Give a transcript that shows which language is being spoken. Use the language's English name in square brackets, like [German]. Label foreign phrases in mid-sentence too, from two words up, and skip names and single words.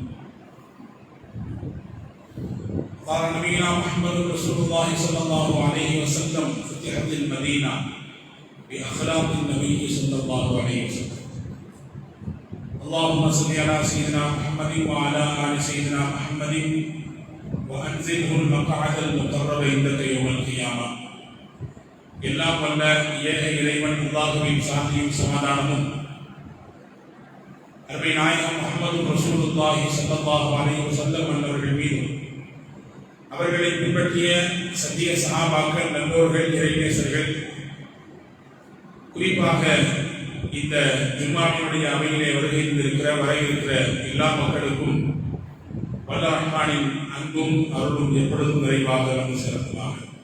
[Arabic] قال نبينا محمد رسول الله صلى الله عليه وسلم فتحت المدينة بأخلاق النبي صلى الله عليه وسلم اللهم صل على سيدنا محمد وعلى آل سيدنا محمد وأنزله المقعد المقرب عندك يوم القيامة [Tamil] எல்லாம் வல்ல ஏக இறைவன் அல்லாஹ்வின் சாந்தியும் சமாதானமும் அருமை நாயகம் முஹம்மது [Arabic] رسول الله صلى الله عليه وسلم [Tamil] அவர்கள் மீதும் அவர்களை பின்பற்றிய சத்திய சஹாபாக்கள் நல்லோர்கள் இறைநேசர்கள் குறிப்பாக இந்த ஜும்மாவினுடைய அவையிலே வர இருக்கிற எல்லா மக்களுக்கும் வல்ல ரஹ்மானின் அன்பும் அருளும் எப்பொழுதும் நிறைவாக வந்து சிறப்புமாக